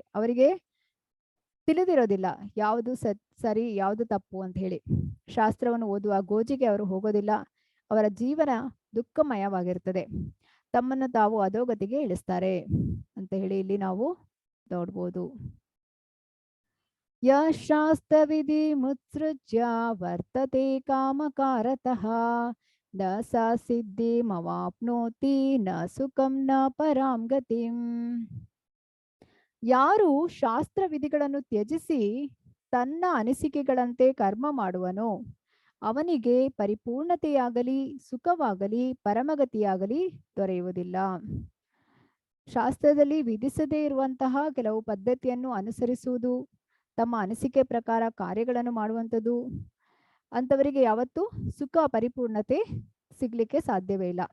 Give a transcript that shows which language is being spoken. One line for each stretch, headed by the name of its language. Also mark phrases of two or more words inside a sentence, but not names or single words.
Kannada: ಅವರಿಗೆ ತಿಳಿದಿರೋದಿಲ್ಲ ಯಾವುದು ಸರಿ, ಯಾವುದು ತಪ್ಪು ಅಂತ ಹೇಳಿ. ಶಾಸ್ತ್ರವನ್ನು ಓದುವ ಗೋಜಿಗೆ ಅವರು ಹೋಗೋದಿಲ್ಲ. ಅವರ ಜೀವನ ದುಃಖಮಯವಾಗಿರ್ತದೆ, ತಮ್ಮನ್ನು ತಾವು ಅಧೋಗತಿಗೆ ಇಳಿಸ್ತಾರೆ ಅಂತ ಹೇಳಿ ಇಲ್ಲಿ ನಾವು ನೋಡ್ಬೋದು.
Sanskrit: ಶಾಸ್ತ್ರವಿಧಿ ಮುತ್ಸೃಜ್ಯ ವರ್ತತೆ ಕಾಮಕಾರತಃ ನ ಸಾ ಸಿದ್ಧಿಮವಾಪ್ನೋತಿ ನ ಸುಖಂ ನ ಪರಾಂ ಗತಿಂ.
Kannada: ಯಾರು ಶಾಸ್ತ್ರ ವಿಧಿಗಳನ್ನು ತ್ಯಜಿಸಿ ತನ್ನ ಅನಿಸಿಕೆಗಳಂತೆ ಕರ್ಮ ಮಾಡುವನೋ ಅವನಿಗೆ ಪರಿಪೂರ್ಣತೆಯಾಗಲಿ, ಸುಖವಾಗಲಿ, ಪರಮಗತಿಯಾಗಲಿ ದೊರೆಯುವುದಿಲ್ಲ. ಶಾಸ್ತ್ರದಲ್ಲಿ ವಿಧಿಸದೇ ಇರುವಂತಹ ಕೆಲವು ಪದ್ಧತಿಯನ್ನು ಅನುಸರಿಸುವುದು, ತಮ್ಮ ಅನಿಸಿಕೆ ಪ್ರಕಾರ ಕಾರ್ಯಗಳನ್ನು ಮಾಡುವಂಥದ್ದು, ಅಂಥವರಿಗೆ ಯಾವತ್ತೂ ಸುಖ, ಪರಿಪೂರ್ಣತೆ ಸಿಗ್ಲಿಕ್ಕೆ ಸಾಧ್ಯವೇ ಇಲ್ಲ.